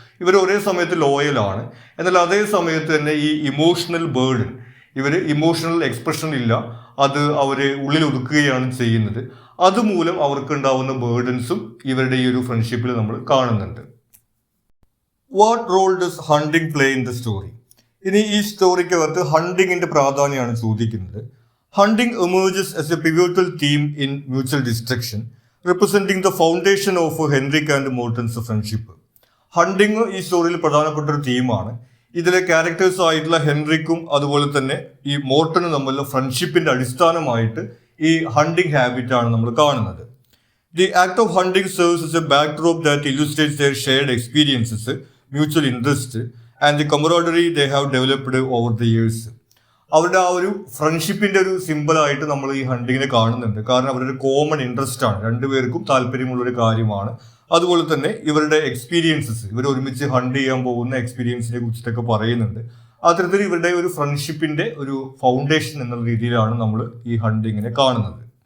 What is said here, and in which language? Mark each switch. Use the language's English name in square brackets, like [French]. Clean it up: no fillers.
[Malayalam] ഇവർ ഒരേ സമയത്ത് ലോയലാണ്, എന്നാൽ അതേ സമയത്ത് തന്നെ ഈ ഇമോഷണൽ ബേർഡൻ, ഇവർ ഇമോഷണൽ എക്സ്പ്രഷൻ ഇല്ല, അത് അവരെ ഉള്ളിൽ ഒതുക്കുകയാണ് ചെയ്യുന്നത്. അതുമൂലം അവർക്ക് ഉണ്ടാവുന്ന ബേർഡൻസും ഇവരുടെ ഈ ഒരു ഫ്രണ്ട്ഷിപ്പിൽ നമ്മൾ കാണുന്നുണ്ട്. [English] What role does hunting play in the story? [Malayalam] ഇനി ഈ സ്റ്റോറിക്കകത്ത് ഹണ്ടിങ്ങിന്റെ പ്രാധാന്യമാണ് ചോദിക്കുന്നത്. [English] Hunting emerges as a pivotal theme in mutual destruction, representing the foundation of Henrik and Morton's friendship. [Malayalam] Hunting ഈ സ്റ്റോറിയിൽ പ്രധാനപ്പെട്ട ഒരു തീമാണ്. ഇതിലെ ക്യാരക്ടേഴ്സ് ആയിട്ടുള്ള ഹെൻറിക്കും അതുപോലെ തന്നെ ഈ മോർട്ടനും തമ്മിലുള്ള ഫ്രണ്ട്ഷിപ്പിന്റെ അടിസ്ഥാനമായിട്ട് ഈ ഹണ്ടിങ് ഹാബിറ്റ് ആണ് നമ്മൾ കാണുന്നത്. [English] The act of hunting serves as a backdrop that illustrates their shared experiences, mutual interest and the camaraderie they have developed over the years. [Malayalam] അവരുടെ ആ ഒരു ഫ്രണ്ട്ഷിപ്പിന്റെ ഒരു സിമ്പിളായിട്ട് നമ്മൾ ഈ ഹണ്ടിങ്ങിനെ കാണുന്നുണ്ട്. കാരണം അവരുടെ കോമൺ ഇൻട്രസ്റ്റ് ആണ്, രണ്ടുപേർക്കും താല്പര്യമുള്ള ഒരു കാര്യമാണ്. അതുപോലെ തന്നെ ഇവരുടെ എക്സ്പീരിയൻസസ്, ഇവർ ഒരുമിച്ച് ഹണ്ട് ചെയ്യാൻ പോകുന്ന എക്സ്പീരിയൻസിനെ കുറിച്ചിട്ടൊക്കെ പറയുന്നുണ്ട്. അത്തരത്തിൽ ഇവരുടെ ഒരു ഫ്രണ്ട്ഷിപ്പിന്റെ ഒരു ഫൗണ്ടേഷൻ എന്നുള്ള രീതിയിലാണ് നമ്മൾ ഈ ഹണ്ടിങ്ങിനെ കാണുന്നത്.